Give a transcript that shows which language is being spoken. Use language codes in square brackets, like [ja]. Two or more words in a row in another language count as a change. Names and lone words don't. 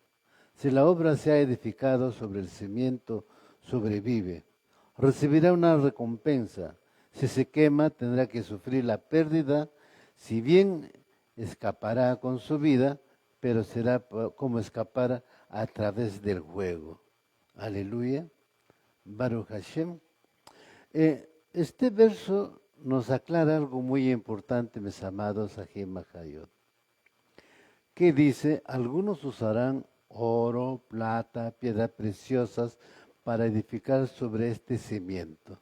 [es] Si la obra se ha edificado sobre el cimiento, sobrevive, recibirá una recompensa. Si se quema, tendrá que sufrir la pérdida, si bien escapará con su vida, pero será como escapar a través del fuego. [he] Aleluya. ברוך השם. [es] Este verso nos aclara algo muy importante, mis amados [he] אחים אחיות, [es] que dice: algunos usarán oro, plata, piedras preciosas para edificar sobre este cimiento.